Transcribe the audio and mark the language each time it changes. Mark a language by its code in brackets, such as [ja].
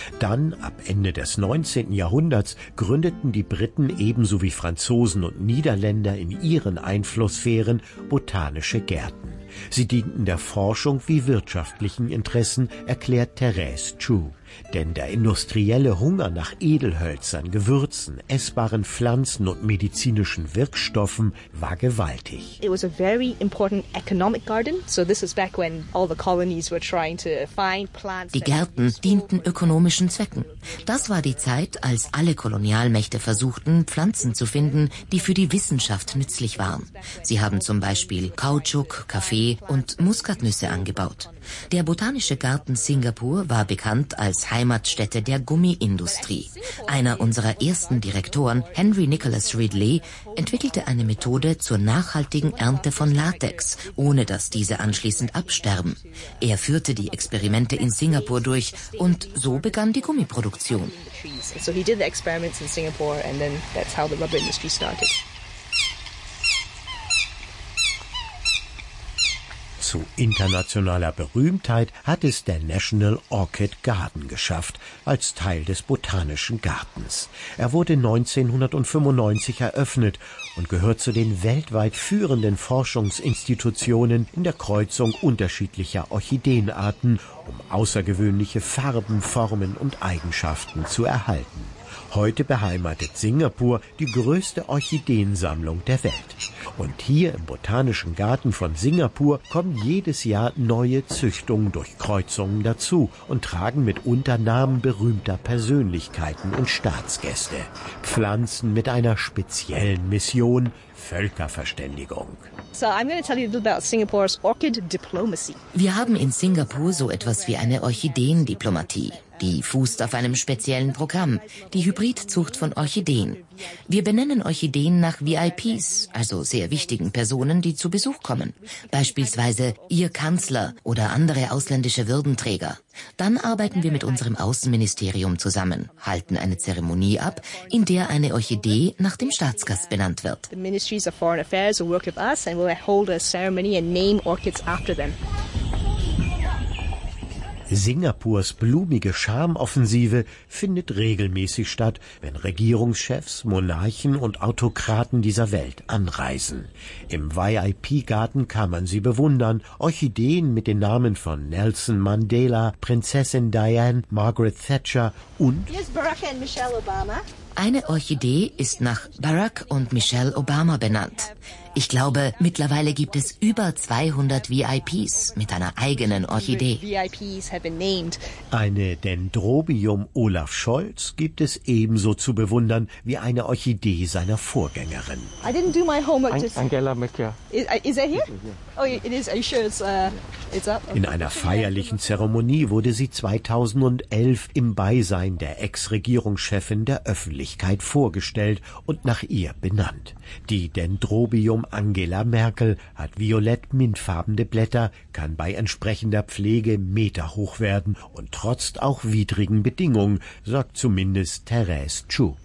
[de] Dann, ab Ende des 19. Jahrhunderts, gründeten die Briten ebenso wie Franzosen und Niederländer in ihren Einflusssphären botanische Gärten. Sie dienten der Forschung wie wirtschaftlichen Interessen, erklärt Therese Chu. Denn der industrielle Hunger nach Edelhölzern, Gewürzen, essbaren Pflanzen und medizinischen Wirkstoffen war gewaltig. [en] It was a very important economic garden. So this is back when all the colonies were trying to find plants. [de] Die Gärten dienten ökonomischen Zwecken. Das war die Zeit, als alle Kolonialmächte versuchten, Pflanzen zu finden, die für die Wissenschaft nützlich waren. Sie haben zum Beispiel Kautschuk, Kaffee und Muskatnüsse angebaut. Der Botanische Garten Singapur war bekannt als Heimatstätte der Gummiindustrie. Einer unserer ersten Direktoren, Henry Nicholas Ridley, entwickelte eine Methode zur nachhaltigen Ernte von Latex, ohne dass diese anschließend absterben. Er führte die Experimente in Singapur durch und so begann die Gummiproduktion. [en] So he did the experiments in Singapore and then that's how the rubber industry started. [de] Zu internationaler Berühmtheit hat es der National Orchid Garden geschafft, als Teil des Botanischen Gartens. Er wurde 1995 eröffnet und gehört zu den weltweit führenden Forschungsinstitutionen in der Kreuzung unterschiedlicher Orchideenarten, um außergewöhnliche Farben, Formen und Eigenschaften zu erhalten. Heute beheimatet Singapur die größte Orchideensammlung der Welt. Und hier im Botanischen Garten von Singapur kommen jedes Jahr neue Züchtungen durch Kreuzungen dazu und tragen mitunter Namen berühmter Persönlichkeiten und Staatsgäste. Pflanzen mit einer speziellen Mission, Völkerverständigung. [en] So I'm going to tell you a little about Singapore's orchid diplomacy. [de] Wir haben in Singapur so etwas wie eine Orchideendiplomatie. Die fußt auf einem speziellen Programm, die Hybridzucht von Orchideen. Wir benennen Orchideen nach VIPs, also sehr wichtigen Personen, die zu Besuch kommen. Beispielsweise Ihr Kanzler oder andere ausländische Würdenträger. Dann arbeiten wir mit unserem Außenministerium zusammen, halten eine Zeremonie ab, in der eine Orchidee nach dem Staatsgast benannt wird. [en] The Ministries of Foreign Affairs will work with us and will hold a ceremony and name orchids after them. [de] Singapurs blumige Charmoffensive findet regelmäßig statt, wenn Regierungschefs, Monarchen und Autokraten dieser Welt anreisen. Im VIP-Garten kann man sie bewundern. Orchideen mit den Namen von Nelson Mandela, Prinzessin Diane, Margaret Thatcher und [en] Here's Barack and Michelle Obama. [de] Eine Orchidee ist nach Barack und Michelle Obama benannt. Ich glaube, mittlerweile gibt es über 200 VIPs mit einer eigenen Orchidee. Eine Dendrobium Olaf Scholz gibt es ebenso zu bewundern wie eine Orchidee seiner Vorgängerin. [en] I didn't do my homework. Angela Merkel. Is that here? Oh, it is. Are you sure it's up? [de] In einer feierlichen Zeremonie wurde sie 2011 im Beisein der Ex-Regierungschefin der Öffentlichkeit vorgestellt und nach ihr benannt. Die Dendrobium Angela Merkel hat violett-mintfarbene Blätter, kann bei entsprechender Pflege meterhoch werden und trotzt auch widrigen Bedingungen, sagt zumindest Therese Chu.